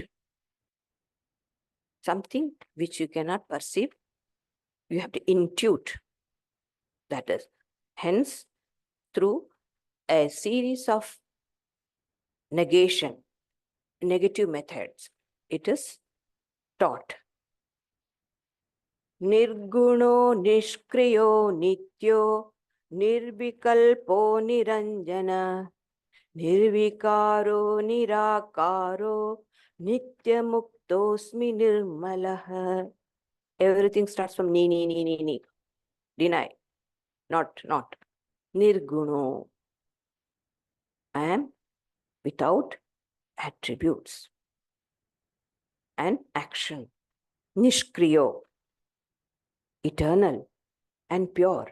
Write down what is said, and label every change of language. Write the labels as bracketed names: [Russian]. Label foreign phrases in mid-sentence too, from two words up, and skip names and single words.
[English] Something which you cannot perceive, you have to intuit. That is, hence, through a series of negation, negative methods, it is taught. [Sanskrit] Nirguno nishkriyo nityo nirvikalpo niranjana nirvikaro nirakaro nityamuktosmi nirmalah. [English] Everything starts from ni. Deny. Not. Nirguno. I am without attributes and action. Nishkriyo. Eternal and pure.